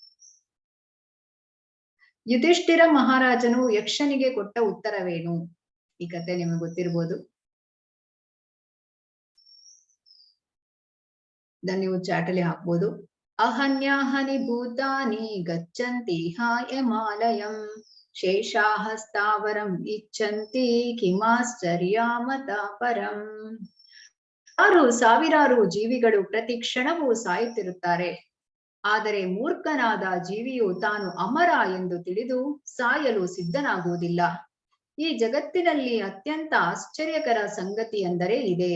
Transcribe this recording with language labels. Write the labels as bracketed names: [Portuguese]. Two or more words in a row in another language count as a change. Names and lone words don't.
[Kannada] ಯುಧಿಷ್ಠಿರ ಮಹಾರಾಜನು ಯಕ್ಷನಿಗೆ ಕೊಟ್ಟ ಉತ್ತರವೇನು? ಈ ಕತೆ ನಿಮಗೆ ಗೊತ್ತಿರ್ಬೋದು. ಇದನ್ನ ನೀವು ಚಾಟಲ್ಲಿ ಹಾಕ್ಬೋದು. [Sanskrit] ಅಹನ್ಯಾಹನಿ ಭೂತಾನಿ ಗಚ್ಚಂತಿ ಹಾಯಮಾಲಯಂ ಶೇಷಾಹ ಸ್ಥಾವರಂ ಇಚ್ಛಂತಿ ಕಿಮಾಶ್ಚರ್ಯಾಮತ ಪರಂ. [Kannada] ಸಾವಿರಾರು ಜೀವಿಗಳು ಪ್ರತಿ ಕ್ಷಣವೂ ಸಾಯುತ್ತಿರುತ್ತಾರೆ. ಆದರೆ ಮೂರ್ಖನಾದ ಜೀವಿಯು ತಾನು ಅಮರ ಎಂದು ತಿಳಿದು ಸಾಯಲು ಸಿದ್ಧನಾಗುವುದಿಲ್ಲ. ಈ ಜಗತ್ತಿನಲ್ಲಿ ಅತ್ಯಂತ ಆಶ್ಚರ್ಯಕರ ಸಂಗತಿ ಎಂದರೆ ಇದೆ.